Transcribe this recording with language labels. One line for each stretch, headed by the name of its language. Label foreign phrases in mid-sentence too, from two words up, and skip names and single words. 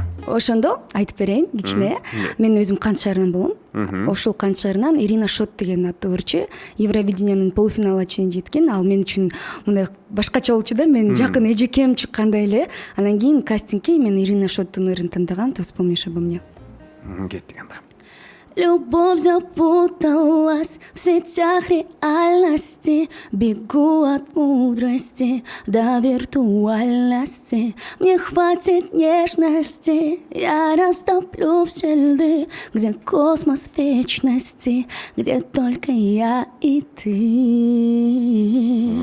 Kyrgyz: Ошондо айтып берейин кичине. Мен өзүм Кант шаарынан болом. Ошол Кант шаарынан Ирина Шот деген аттуу өрчү Евровидениянын полуфиналына чейин жеткен. Ал мен үчүн мындай башкача болчу да. Мен жакын эжекем чыккандай эле. Анан кийин кастингке мен Ирина Шоттун ырын тандагам.
Russian: То вспомнишь обо мне.
Kyrgyz: Кеттик анда.
Russian: Любовь запуталась в сетях реальности. Бегу от мудрости до виртуальности. Мне хватит нежности, я растоплю все льды. Где космос вечности, где только я и ты.